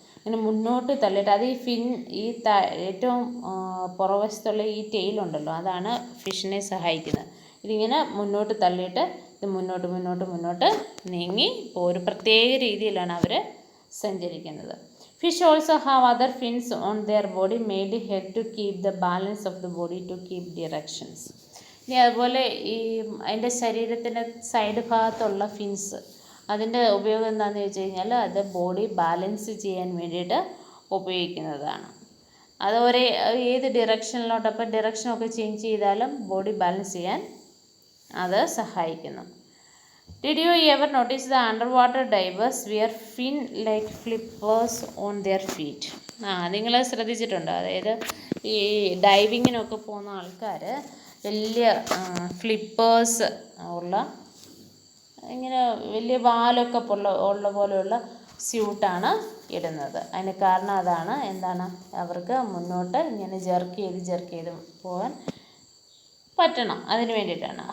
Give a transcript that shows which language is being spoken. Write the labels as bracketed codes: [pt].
[ml] ഇങ്ങനെ മുന്നോട്ട് തള്ളിയിട്ട് അത് ഈ ഏറ്റവും പുറവശത്തുള്ള ഈ ടെയിലുണ്ടല്ലോ, അതാണ് ഫിഷിനെ സഹായിക്കുന്നത്. ഇതിങ്ങനെ മുന്നോട്ട് തള്ളിയിട്ട് ഇത് മുന്നോട്ട് നീങ്ങി ഒരു പ്രത്യേക രീതിയിലാണ് അവർ സഞ്ചരിക്കുന്നത്. [en] Fish also have other fins on their body made help to keep the balance of the body to keep directions. [ml] ഇനി അതുപോലെ അതിൻ്റെ ശരീരത്തിൻ്റെ സൈഡ് ഭാഗത്തുള്ള ഫിൻസ്, അതിൻ്റെ ഉപയോഗം എന്താണെന്ന് വെച്ച് കഴിഞ്ഞാൽ അത് ബോഡി ബാലൻസ് ചെയ്യാൻ വേണ്ടിയിട്ട് ഉപയോഗിക്കുന്നതാണ്. അത് ഏത് ഡിറക്ഷനിലോട്ട്, അപ്പോൾ ഡിറക്ഷനൊക്കെ ചേഞ്ച് ചെയ്താലും ബോഡി ബാലൻസ് ചെയ്യാൻ അത് സഹായിക്കുന്നു. [en] Did you ever notice the underwater divers wear fin-like flippers on their feet? [ml] നിങ്ങൾ ശ്രദ്ധിച്ചിട്ടുണ്ടോ? അതായത് ഈ ഡൈവിങ്ങിനൊക്കെ പോകുന്ന ആൾക്കാർ വലിയ ഫ്ലിപ്പേഴ്സ് ഉള്ള, ഇങ്ങനെ വലിയ വാലൊക്കെ ഉള്ള പോലെയുള്ള സ്യൂട്ടാണ് ഇടുന്നത്. അതിന് കാരണം അതാണ്, അവർക്ക് മുന്നോട്ട് ഇങ്ങനെ ജെർക്ക് ചെയ്ത് പോകാൻ പറ്റണം, അതിന് വേണ്ടിയിട്ടാണ്.